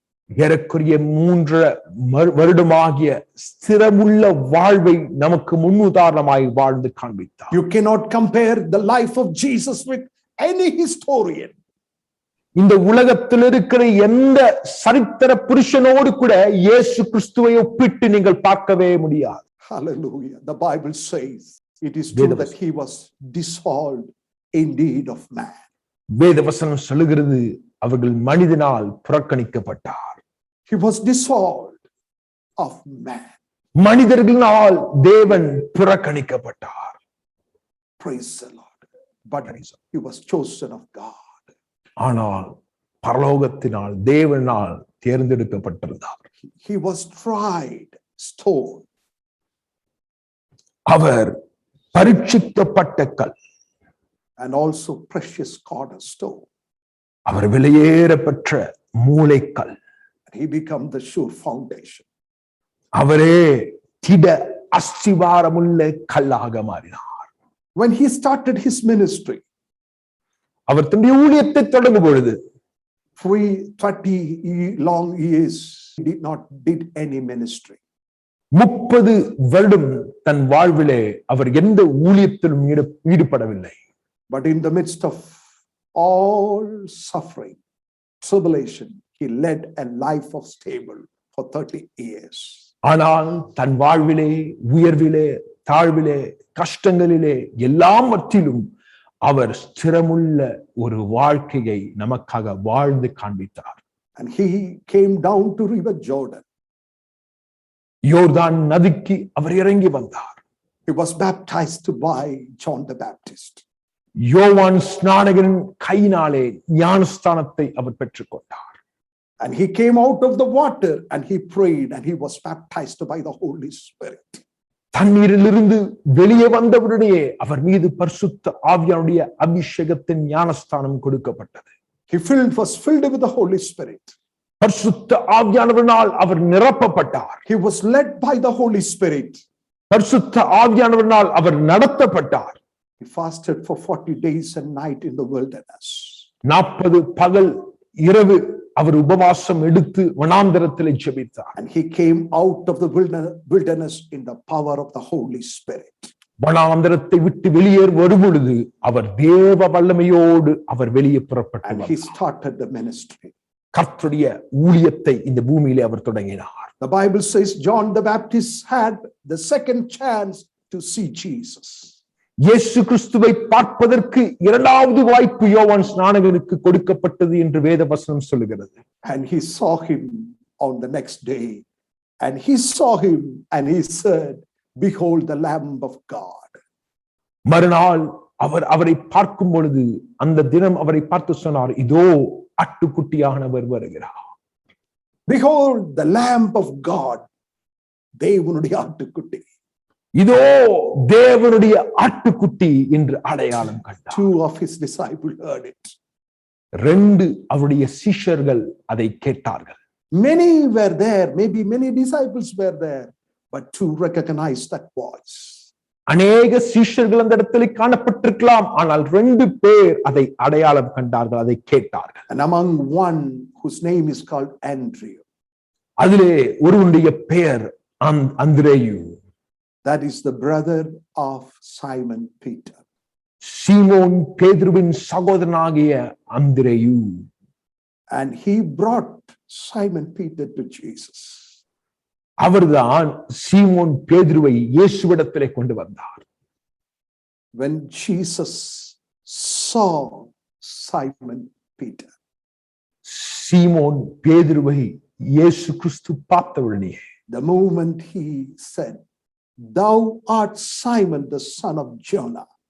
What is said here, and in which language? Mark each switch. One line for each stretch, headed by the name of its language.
Tamil: ஏறக்குறைய 3 வருடமாகிய ஸ்திரமுள்ள வாழ்வை நமக்கு முன்னுதாரணமாய் வாழ்ந்து காண்பித்தார்.
English: You cannot compare the life of Jesus with any historian.
Tamil: இந்த உலகத்தில் இருக்கிற எந்த சரித்திர புருஷனோடு கூட இயேசு கிறிஸ்துவை ஒப்பிட்டு நீங்கள் பார்க்கவே முடியாது.
English: Hallelujah. The Bible says it is true that he was dissolved indeed of man.
Tamil: வேதவசனம் சொல்லுகிறது அவர்கள் மனிதனால் புறக்கணிக்கப்பட்டார்.
English: He was dissolved of man.
Tamil: மனிதர்களால் தேவன் புறக்கணிக்கப்பட்டார்.
English: Praise the Lord. But he was chosen of God.
Tamil: ஆனால் பரலோகத்தினால் தேவனால் தேர்ந்தெடுக்கப்பட்டிருந்தார்.
English: He was tried, stoned.
Tamil: அவர் பரீட்சிக்கப்பட்ட கல்.
English: And also precious cornerstone.
Tamil: Our விலையேறப்பெற்ற மூலைக்கல்.
English: He became the sure foundation.
Tamil: அவரே திட அஸ்திவாரமுள்ள கல்லாக மாறினார்.
English: When he started his ministry,
Tamil: அவர் தன்னுடைய ஊழியத்தை தொடங்கும் பொழுது
English: 30 long years he did any ministry.
Tamil: 30 வருடம் தன் வாழ்விலே அவர் எந்த ஊழியத்திலும் ஈடுபடவில்லை.
English: But in the midst of all suffering, tribulation, he led a life of stable for 30 years.
Tamil: ஆனால் தன் வாழ்விலே உயர்விலே தாழ்விலே கஷ்டங்களிலே எல்லாவற்றிலும் அவர் ஸ்திரமுள்ள ஒரு வாழ்க்கையை நமக்காக வாழ்ந்து காண்பித்தார்.
English: And he came down to river Jordan.
Tamil: யோர்தான் நதிக்கு அவர் இறங்கி வந்தார்.
English: He was baptized by John the Baptist.
Tamil: யோவான் ஸ்நானகரின் கையினாலே ஞானஸ்தானத்தை அவர் பெற்றுக்கொண்டார்.
English: And he came out of the water and he prayed and he was baptized by the Holy Spirit.
Tamil: தண்ணீரிலிருந்து வெளியே வந்தவுடனே அவர் மீது பரிசுத்த ஆவியானுடைய அபிஷேகத்தின் ஞானஸ்தானம் கொடுக்கப்பட்டது.
English: He was filled with the Holy Spirit.
Tamil: பரிசுத்த ஆவியானவரால் அவர் நிரப்பப்பட்டார்.
English: He was led by the Holy Spirit.
Tamil: பரிசுத்த ஆவியானவரால் அவர் நடத்தப்பட்டார்.
English: He fasted for 40 days and night in the wilderness.
Tamil: 40 பகல் இரவு அவர் உபவாசம் எடுத்து வனாந்தரத்தில் ஜெபித்தார்.
English: And he came out of the wilderness in the power of the Holy Spirit.
Tamil: வனாந்தரத்தை விட்டு வெளியேற வரும்பொழுது அவர் தேவ வல்லமையோடு அவர் வெளியே புறப்பட்டு
English: And he started the ministry.
Tamil: கர்த்தருடைய ஊழியத்தை இந்த பூமியிலே அவர் தொடங்கினார்.
English: The Bible says John the Baptist had the second chance to see Jesus.
Tamil: இயேசு கிறிஸ்துவை பார்ப்பதற்கு இரண்டாவது வாய்ப்பு யோவான் ஸ்நானகனுக்கு கொடுக்கப்பட்டது என்று வேதவசனம் சொல்லுகிறது.
English: And he saw him on the next day. And he saw him and he said, "Behold the Lamb of God."
Tamil: மறுநாள் அவரை பார்க்கும் பொழுது அந்த தினம் அவரை பார்த்து சொன்னார், இதோ ஆட்டுக்குட்டியானவர் வருகிறார்.
English: Behold the Lamb of God.
Tamil: தேவனுடைய ஆட்டுக்குட்டி. இதோ தேவனுடைய ஆட்டுக்குட்டி என்று அடையாளம் கண்டார்.
English: 2 of his disciples heard it.
Tamil: 2 அவருடைய சீஷர்கள் அதை கேட்டார்கள்.
English: Many were there, maybe many disciples were there, but 2 recognized that voice.
Tamil: அநேக சீஷர்கள் அந்த இடத்தில் காணப்பட்டிருக்கலாம், ஆனால் 2 பேர் அதை அடையாளம் கண்டார்கள், அதை கேட்டார்கள்.
English: And among one whose name is called Andrew.
Tamil: அதிலே ஒருவனுடைய பெயர் அந்திரேயு.
English: That is the brother of Simon Peter.
Tamil: சீமோன் பேதுருவின் சகோதரனாகிய அந்திரேயு.
English: And he brought Simon Peter to Jesus.
Tamil: அவர்தான் சீமோன் பேதுருவை இயேசுவிடத்திலே கொண்டு வந்தார்.
English: When Jesus saw Simon Peter,
Tamil: சீமோன் பேதுருவை இயேசு கிறிஸ்து பார்த்தவுடனே,
English: the moment he said, "Thou art Simon, the son of Jonah.